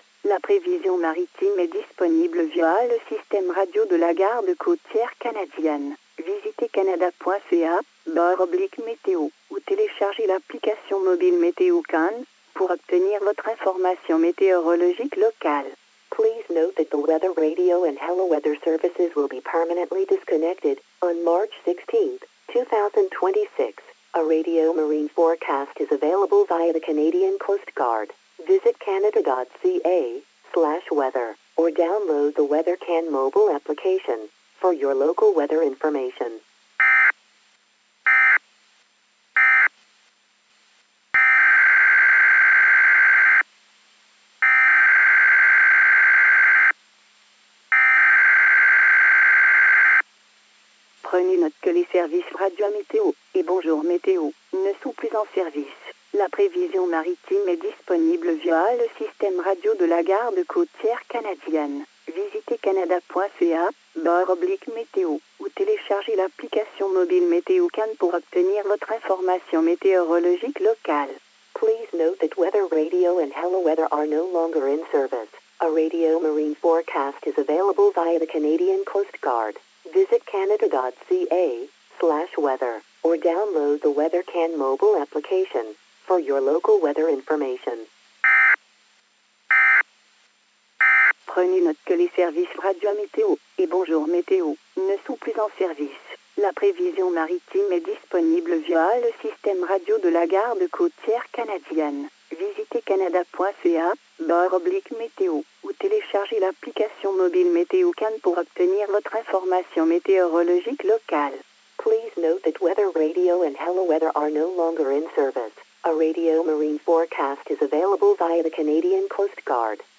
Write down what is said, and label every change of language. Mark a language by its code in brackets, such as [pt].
[fr] La prévision maritime est disponible via le système radio de la garde côtière canadienne. Visitez canada.ca/météo ou téléchargez l'application mobile Météo-Can pour obtenir votre information météorologique locale. [en] Please note that the weather radio and Hello Weather services will be permanently disconnected on March 16, 2026. A radio marine forecast is available via the Canadian Coast Guard. Visit canada.ca/weather or download the WeatherCan mobile application for your local weather information. [fr] Prenez note que les services Radio Météo et Bonjour Météo ne sont plus en service. La prévision maritime est disponible via le système radio de la garde côtière canadienne. Visitez canada.ca/météo ou téléchargez l'application mobile Météo-Can pour obtenir votre information météorologique locale. [en] Please note that weather radio and Hello Weather are no longer in service. A radio marine forecast is available via the Canadian Coast Guard. Visit canada.ca/weather or download the WeatherCan mobile application for your local weather information. [fr] Prenez note que les services Radio Météo et Bonjour Météo ne sont plus en service. La prévision maritime est disponible via le système radio de la garde côtière canadienne. Visitez canada.ca/météo ou téléchargez l'application mobile Météo-Can pour obtenir votre information météorologique locale. [en] Please note that weather radio and Hello Weather are no longer in service. A radio marine forecast is available via the Canadian Coast Guard.